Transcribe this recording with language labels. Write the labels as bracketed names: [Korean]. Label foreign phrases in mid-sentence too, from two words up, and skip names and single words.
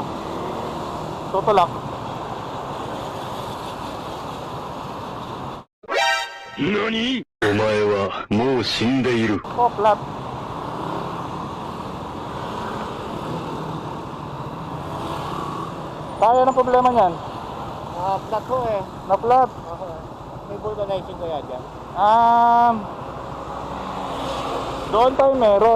[Filipino] Tutulak. [Japanese] NANI?! お前はもう死んでいる。 [Filipino] Oh, flat. Kaya ng problema niyan? Flat ko eh. Na flat. May vulcanizing kaya dyan? Doon tayo meron.